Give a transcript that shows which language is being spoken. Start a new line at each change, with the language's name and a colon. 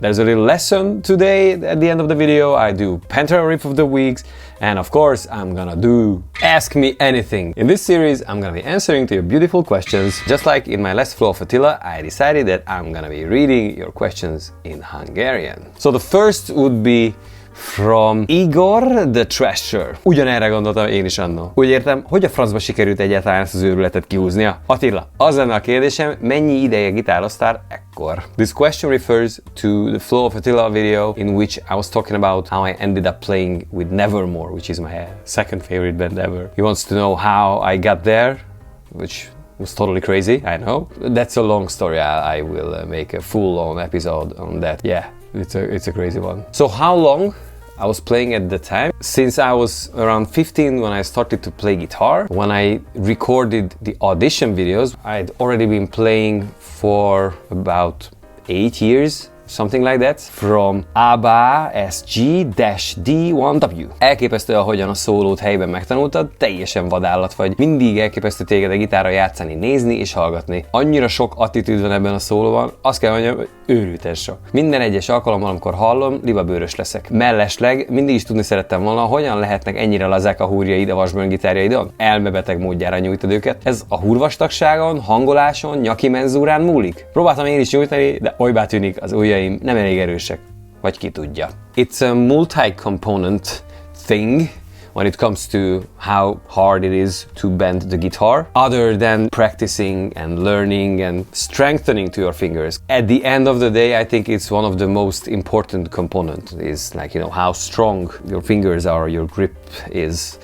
English: There's a little lesson today at the end of the video. I do PanterA Riff of the Weeks, and of course I'm gonna do Ask Me Anything. In this series I'm gonna be answering to your beautiful questions. Just like in my last Flow of Attila, I decided that I'm gonna be reading your questions in Hungarian. So the first would be from Igor the Thrasher.
Hungarian: Ugyanerre gondoltam én is annó. Úgy értem, hogy a francba sikerült egyáltalán ezt az őrületet kihúznia? Attila, az lenne a kérdésem, mennyi ideje gitároztál ekkor?
English: This question refers to the Flow of Attila video in which I was talking about how I ended up playing with Nevermore, which is my second favorite band ever. He wants to know how I got there, which was totally crazy, I know. That's a long story. I will make a full-on episode on that. Yeah, it's a crazy one. So how long I was playing at the time? Since I was around 15 when I started to play guitar. When I recorded the audition videos, I'd already been playing for about 8 years. Something like that. From ABBA SG-D1W.
Hungarian: Elképesztő, ahogyan a szólót helyben megtanultad, teljesen vadállat vagy. Mindig elképesztő téged a gitárra játszani, nézni és hallgatni. Annyira sok attitűd van ebben a szólóban, azt kell mondjam, hogy őrülten sok. Minden egyes alkalommal, amikor hallom, libabőrös leszek. Mellesleg mindig is tudni szerettem volna, hogyan lehetnek ennyire lazák a húrjaid a Washburn gitárjaidon. Elmebeteg módjára nyújtod őket. Ez a húrvastagságon, hangoláson, nyaki menzúrán múlik. Próbáltam én is nyújtani, de olybá tűnik, az ujjaim nem elég erősek, vagy ki tudja.
English: It's a multi-component thing when it comes to how hard it is to bend the guitar, other than practicing and learning and strengthening to your fingers. At the end of the day, I think it's one of the most important components, is like, you know, how strong your fingers are, your grip is.